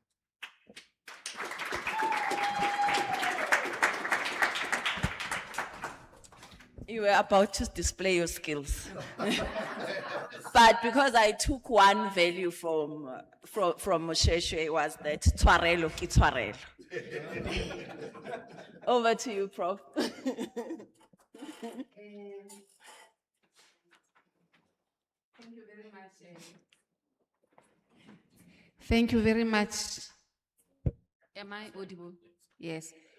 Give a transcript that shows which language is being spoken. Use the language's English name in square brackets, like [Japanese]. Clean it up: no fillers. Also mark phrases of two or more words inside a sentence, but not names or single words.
[English] You were about to display your skills. But because I took one value from SeMOSHOESHOE, was that [Southern Sotho] tshwarelo ke tshwarelo. [English] Over to you, Prof. Thank you very much. Thank you very much. Am I audible? Yes.